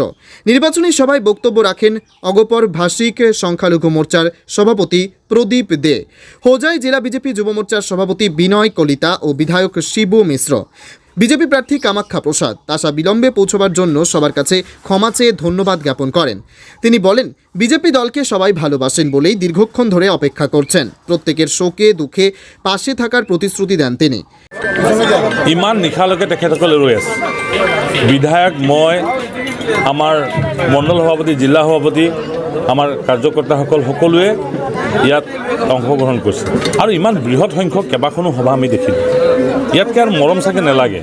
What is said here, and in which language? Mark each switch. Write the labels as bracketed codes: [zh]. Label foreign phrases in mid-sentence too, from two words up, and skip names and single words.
[bn] নির্বাচনী সভায় বক্তব্য রাখেন অগপর ভাষিক সংখ্যালঘু মোর্চার সভাপতি প্রদীপ দে, হোজাই জেলা বিজেপি যুব মোর্চার সভাপতি বিনয় কলিতা ও বিধায়ক শিবু মিশ্র। বিজেপি প্রার্থী কামাখ্যা প্রসাদ তাসা বিলম্বে পৌঁছবার জন্য সবার কাছে ক্ষমা চেয়ে ধন্যবাদ জ্ঞাপন করেন। তিনি বলেন, বিজেপি দলকে সবাই ভালোবাসেন বলেই দীর্ঘক্ষণ ধরে অপেক্ষা করছেন। প্রত্যেকের শোকে দুঃখে পাশে থাকার প্রতিশ্রুতি দেন তিনি। [as] ইমান নিশালৈকে তেখেতসকলে ৰৈ আছে। বিধায়ক, মই, আমাৰ মণ্ডল সভাপতি, জিলা সভাপতি, আমাৰ কাৰ্যকৰ্তাসকল সকলোৱে ইয়াত অংশগ্ৰহণ কৰিছে আৰু ইমান বৃহৎ সংখ্যক কেইবাখনো সভা আমি দেখিলোঁ। ইয়াতকৈ আৰু মৰম চাগে নালাগে।